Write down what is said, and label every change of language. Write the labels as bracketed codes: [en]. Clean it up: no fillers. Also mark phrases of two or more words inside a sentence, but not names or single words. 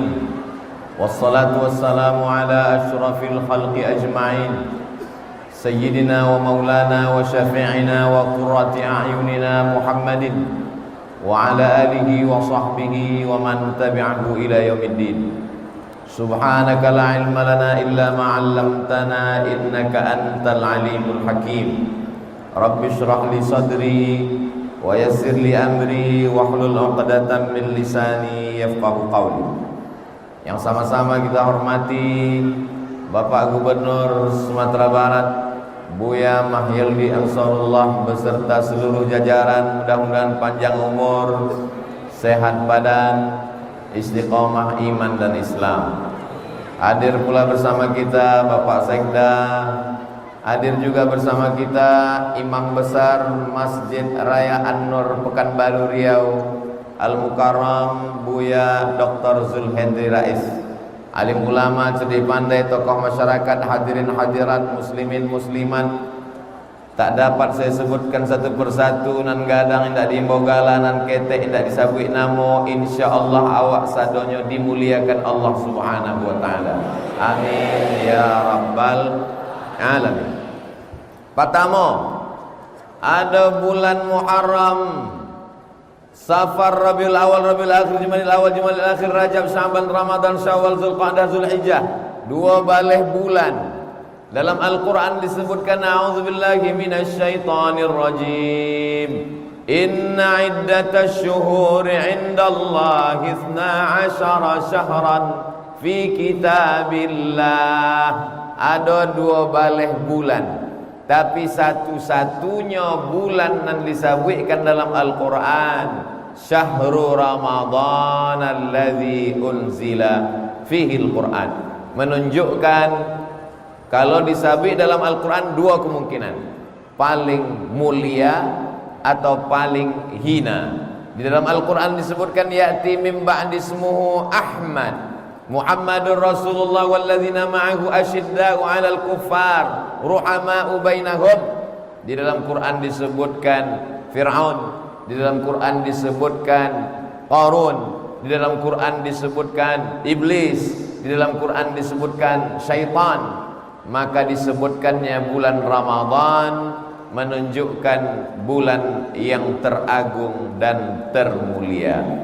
[ar] والصلاة والسلام على أشرف الخلق أجمعين سيدنا ومولانا وشفيعنا وقرة أعيننا محمد وعلى آله وصحبه ومن تبعه إلى يوم الدين. سبحانك لا علم لنا إلا ما علمتنا إنك أنت العليم الحكيم. رب اشرح لي صدري ويسر لي أمري واحلل عقدة من لساني يفقهوا قولي. [id] Yang sama-sama kita hormati Bapak Gubernur Sumatera Barat Buya Mahyildi Ansarullah beserta seluruh jajaran, mudah-mudahan panjang umur, sehat badan, istiqomah iman dan Islam. Hadir pula bersama kita Bapak Sekda, hadir juga bersama kita Imam Besar Masjid Raya An-Nur Pekanbaru Riau Al-Mukarram Buya Dr. Zulhendri Rais, alim ulama, cerdik pandai, tokoh masyarakat, hadirin hadirat, muslimin muslimat. Tak dapat saya sebutkan satu persatu, [min] nan gadang indak diimbogala, nan ketek indak disabui namo. Insyaallah awak sadonyo dimuliakan Allah [ar] سبحانه وتعالى. آمين يا رب العالمين. [id] Pertama, ada bulan Muharram, Safar, Rabiul Awal, Rabiul Akhir, Jumadil Awal, Jumadil Akhir, Rajab, Sya'ban, Ramadan, Syawal, Zulqa'dah, Zulhijjah. [min] Dua balih bulan. [id] Dalam Al-Quran disebutkan [ar] أعوذ بالله من الشيطان الرجيم. إن عدة الشهور عند الله 12 شهرا في كتاب الله. [id] Ada dua balih bulan, tapi satu-satunya bulan yang disebutkan dalam Al-Quran [ar] شهر رمضان الذي أنزل فيه القرآن. [id] Menunjukkan kalau disabik dalam Al-Quran dua kemungkinan, paling mulia atau paling hina. Di dalam Al-Quran disebutkan [ar] يأتي من بعدي اسمه أحمد محمد رسول الله والذين معه أشداء على الكفار رحماء بينهم. [id] Di dalam Quran disebutkan Fir'aun, di dalam Quran disebutkan Qarun, di dalam Quran disebutkan iblis, di dalam Quran disebutkan syaitan. Maka disebutkannya bulan Ramadan menunjukkan bulan yang teragung dan termulia.